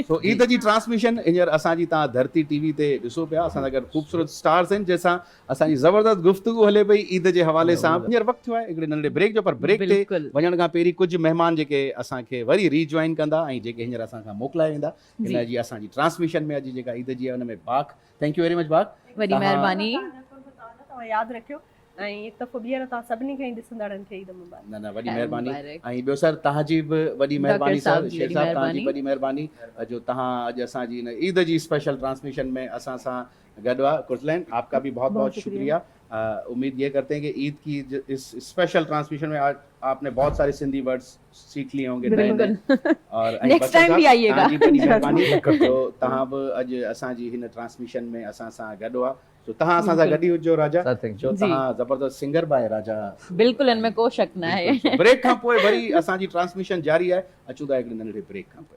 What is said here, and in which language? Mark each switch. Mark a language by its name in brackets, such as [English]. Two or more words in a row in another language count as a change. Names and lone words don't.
[Sindhi] सो ईद जी ट्रांसमिशन हींअर असांजी तव्हां धरती टीवी ते ॾिसो पिया, असां सां गॾु ख़ूबसूरत स्टार्स आहिनि जंहिंसां असांजी ज़बरदस्त गुफ़्तगू हले पई ईद जे हवाले सां। हींअर वक़्तु थियो आहे हिकिड़े नंढे ब्रेक जो, पर ब्रेक ते वञण खां पहिरीं कुझु महिमान जेके असांखे वरी रीजॉइन कंदा ऐं जेके हींअर असांखां मोकिलाए वेंदा हिन जी असांजी ट्रांसमिशन में अॼु जेका ईद जी आहे हुन में बाक। [English] thank you very much बाक, [Sindhi] वॾी महिरबानी। तव्हां यादि रखियो ऐं हिकु दफ़ो ॿीहर तव्हां सभिनी खे ॾिसंदड़नि खे ईद मुबारक। न न वॾी महिरबानी। ऐं ॿियो सर तव्हांजी बि वॾी महिरबानी सर, शेर साहब तव्हांजी वॾी महिरबानी जो तव्हां अॼु असांजी हिन ईद जी स्पेशल ट्रांसमिशन में असां सां गॾु आहे। [Urdu] قرت العین آپ کا بھی بہت بہت شکریہ۔ امید یہ کرتے ہیں کہ عید کی اس اسپیشل ٹرانسمیشن میں آج آپ نے بہت سارے سندھی ورڈز سیکھ لیے ہوں گے اور نیکسٹ ٹائم بھی آئیے گا. [Sindhi] वॾी महिरबानी। तो तव्हां बि अॼु असांजी हिन ट्रांसमिशन में असां सां गॾु आहे, तो तव्हां असां सां गॾु ई हुजो राजा, जो तव्हां ज़बरदस्त सिंगर बि आहे राजा। बिल्कुलु हिन में को शक न आहे। ब्रेक खां पोइ वरी असांजी ट्रांसमिशन जारी आहे, अचूं था हिकिड़े नंढे ब्रेक खां पोइ।